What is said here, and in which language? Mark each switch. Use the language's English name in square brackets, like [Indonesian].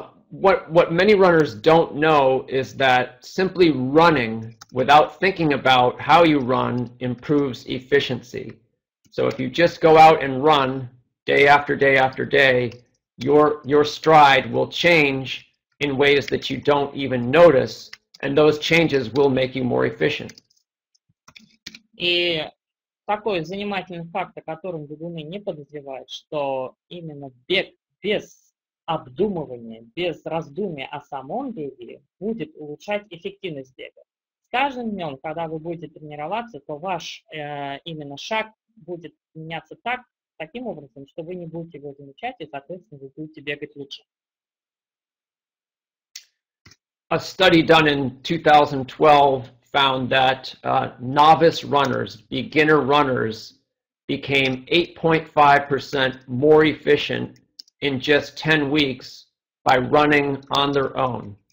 [English] What many runners don't know is that simply running without thinking about how you run improves efficiency. So if you just go out and run day after day after day, your stride will change in ways that you don't even notice, and those changes will make you more efficient. [Russian] И такой занимательный факт, о котором бегуны не подозревают, что именно бег без обдумывание, без раздумия о самом беге будет улучшать эффективность бега. С каждым днем, когда вы будете тренироваться, то ваш именно шаг будет меняться таким образом, что вы не будете его замечать, и, соответственно, вы будете бегать лучше. [English] A study done in 2012 found that novice runners, beginner runners, became 8.5% more efficient in just 10 weeks by running on their own.